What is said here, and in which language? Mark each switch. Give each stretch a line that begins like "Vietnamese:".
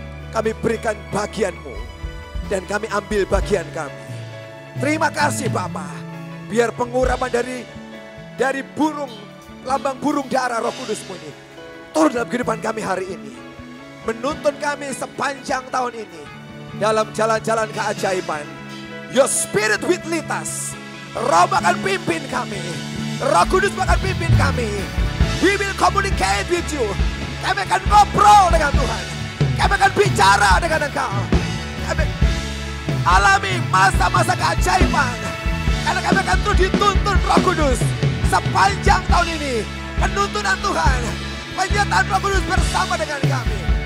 Indonesian: Kami berikan bagian-Mu. Dan kami ambil bagian kami. Terima kasih Bapa. Biar pengurapan dari burung, lambang burung darah Roh Kudus-Mu ini turun dalam kehidupan kami hari ini. Menuntun kami sepanjang tahun ini. Dalam jalan-jalan keajaiban.
English: Your Spirit will lead us.
Indonesian: Roh akan pimpin kami. Roh Kudus akan pimpin kami.
English: We will communicate with you.
Indonesian: Kami akan ngobrol dengan Tuhan. Kami akan bicara dengan Engkau. Kami alami masa-masa keajaiban. Karena kami akan terus dituntun Roh Kudus. Sepanjang tahun ini. Penuntunan Tuhan. Penyertaan Roh Kudus bersama dengan kami.